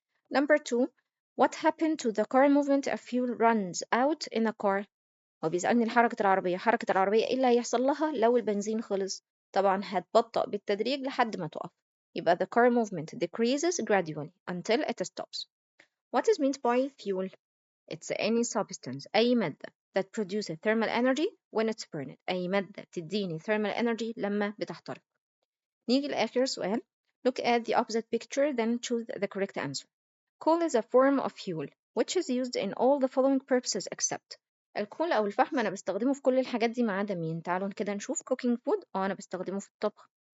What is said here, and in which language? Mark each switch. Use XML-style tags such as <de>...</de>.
<en>Number 2, what happened to the car movement if fuel runs out in a car?</en> <ar>هو بيسألني حركة العربية إيه اللي هيحصل لها لو البنزين خلص؟ طبعا هتبطأ بالتدريج لحد ما تقف.</ar> <en>يبقى the car movement decreases gradually until it stops. What is meant by fuel? It's any substance</en> <ar>أي مادة</ar> <en>that produces thermal energy when it's burned.</en> <ar>أي مادة تديني thermal energy لما بتحترق. نيجي لآخر سؤال.</ar> <en>Look at the opposite picture then choose the correct answer. Coal is a form of fuel which is used in all the following purposes except.</en> <ar>الكول أو الفحم أنا بستخدمه في كل الحاجات دي ما عدا مين؟ تعالوا كده نشوف.</ar> <en>cooking food</en> <ar>أنا بستخدمه في الطبخ.</ar>